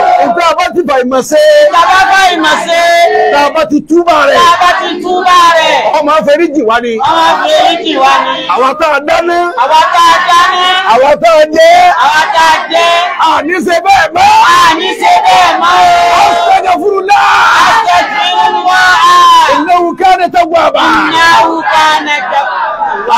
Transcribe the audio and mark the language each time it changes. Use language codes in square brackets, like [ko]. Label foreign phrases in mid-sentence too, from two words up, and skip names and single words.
[yo] Nǹkan a bá ti fà ìmọ̀ ṣe. Tá a bá fà ìmọ̀ ṣe. Tá a bá ti túbà rẹ̀. Tá a bá ti túbà rẹ̀. Ọmọ àforíjì wa ni. Ọmọ àforíjì wa ni. Àwa tá a dáná. Àwa tá a dáná. Àwa tá a jẹ. Àwa tá a jẹ. A ní ṣe bẹ́ẹ̀ mọ́. A ní ṣe bẹ́ẹ̀ mọ́ o. [ar] أستغفر الله. أستغفر الله. إنه كان توابا. إنه كان توابا.